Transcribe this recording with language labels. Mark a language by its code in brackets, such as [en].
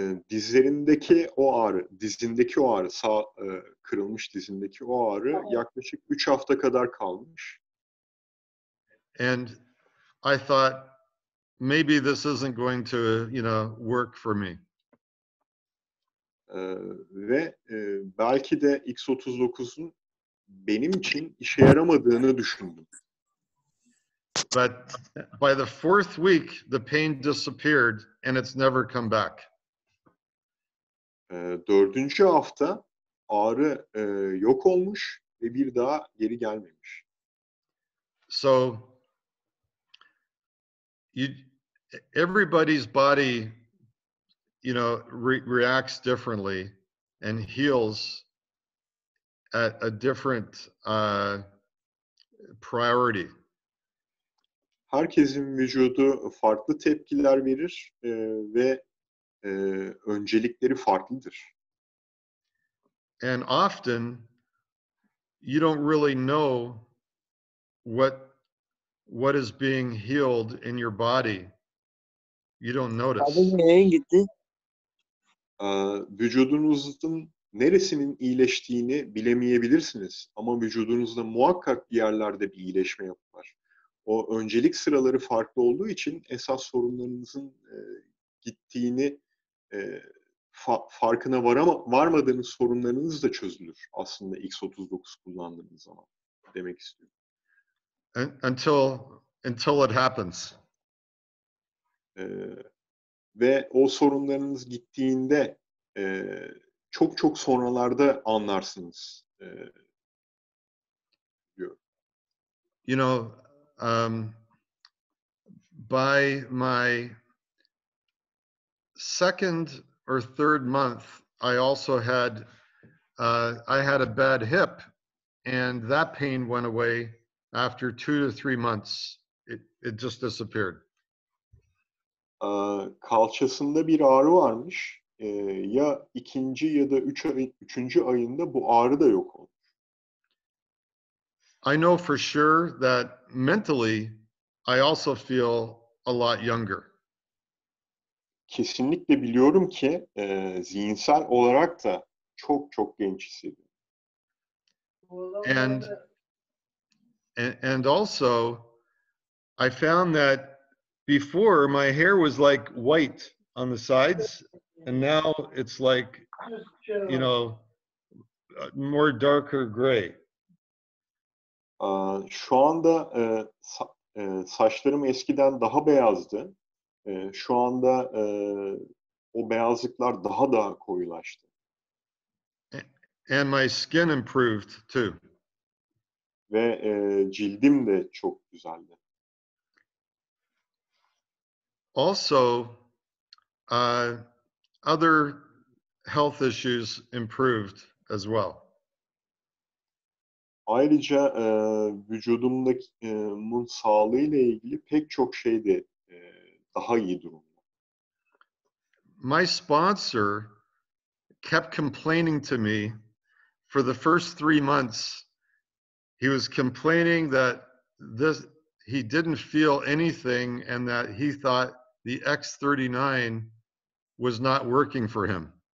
[tr] Dizindeki o ağrı, sağ kırılmış dizindeki o ağrı yaklaşık 3 hafta kadar kalmış. [en] And I thought maybe this isn't going to, work for me. [tr] Ve belki de X39'un benim için işe yaramadığını düşündüm. [en] But by the 4th week, the pain disappeared and it's never come back. [tr] 4. hafta ağrı yok olmuş ve bir daha geri gelmemiş. [en] So everybody's body, reacts differently and heals at a different priority. [tr] Herkesin vücudu farklı tepkiler verir ve öncelikleri farklıdır. [en] And often you don't really know what is being healed in your body. You don't notice. [tr] Yayın gitti. Vücudunuzun neresinin iyileştiğini bilemeyebilirsiniz. Ama vücudunuzda muhakkak bir yerlerde bir iyileşme yapar. O öncelik sıraları farklı olduğu için esas sorunlarınızın gittiğini farkına varmadığınız sorunlarınız da çözülür aslında X39 kullandığınız zaman demek istiyorum. [en] Until it happens. [tr] Ve o sorunlarınız gittiğinde çok çok sonralarda anlarsınız diyor. [en] You know, by my second or third month, I also had I had a bad hip, and that pain went away after 2 to 3 months. It just disappeared. [tr] Kalçasında bir ağrı varmış. Ya ikinci ya da üçüncü ayında bu ağrı da yok oldu. [en] I know for sure that mentally, I also feel a lot younger. [tr] Kesinlikle biliyorum ki zihinsel olarak da çok çok genç hissediyorum. [en] And also, I found that before my hair was like white on the sides, and now it's like, you know, more darker gray. [tr] Şu anda saçlarım eskiden daha beyazdı. Şu anda o beyazlıklar daha da koyulaştı. [en] And my skin improved too. [tr] Ve cildim de çok güzeldi. [en] Also, other health issues improved as well. [tr] Ayrıca vücudumdaki sağlığıyla ilgili pek çok şey de daha iyi durumda. [en] My sponsor kept complaining to me for the first 3 months. He was complaining that he didn't feel anything and that he thought the X39 was not working for him.